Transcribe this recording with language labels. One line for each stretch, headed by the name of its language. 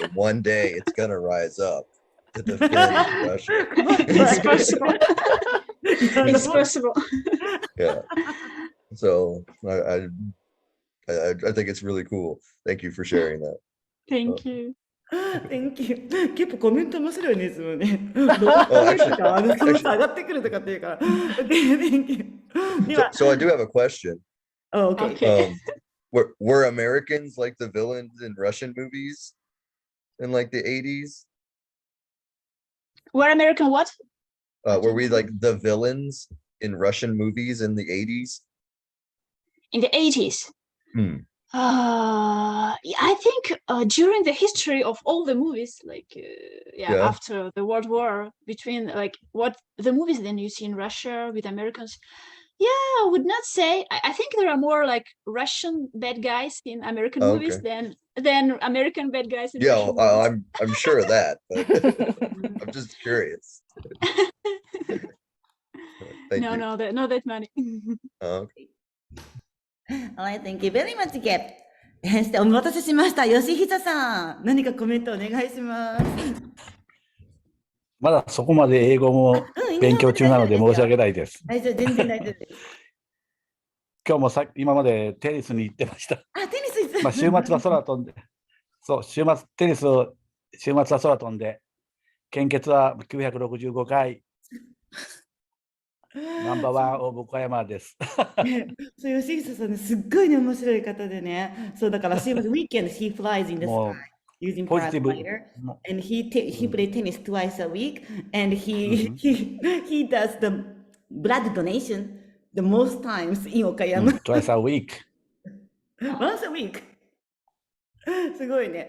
English: And one day it's gonna rise up to defend Russia. It's possible. It's possible. Yeah. So I think it's really cool. Thank you for sharing that. Thank you. Thank you.
Japanese: 結構コメント面白いね、いつもね。
English: actually-
Japanese: その差上がってくるとかっていうから。
English: Okay, thank you. では、 So I do have a question. Oh, okay. Okay. Were Americans like the villains in Russian movies in like the 80s? We're American what? Were we like the villains in Russian movies in the 80s? In the 80s. Hmm. Yeah, I think during the history of all the movies, like Yeah. after the World War, between like what the movies then you see in Russia with Americans, yeah, I would not say. I think there are more like Russian bad guys in American movies Okay. than American bad guys in Yeah, Russian movies. I'm sure of that, but I'm just curious. Thank you. No, not that many. Okay. Alright, thank you very much, Gep.
Japanese: そしてお待たせしました。吉久さん、何かコメントお願いします。まだそこまで英語も勉強中なので申し訳ないです。大丈夫、全然大丈夫です。今日も今までテニスに行ってました。あ、テニス行ってまあ週末は空飛んで、そう、テニスを週末は空飛んで、献血は965回、ナンバーワンオブ岡山です。そう、吉久さんね、すっごいね、面白い方でね。そう、だから週末、
English: weekend, he flies in the
Japanese: も
English: sky using
Japanese: ポジティブ。
English: paraglider. And he plays tennis twice a week. And Mhm. he does the blood donation the most times in Okayama. Twice a week. Once a week.
Japanese: すごいね。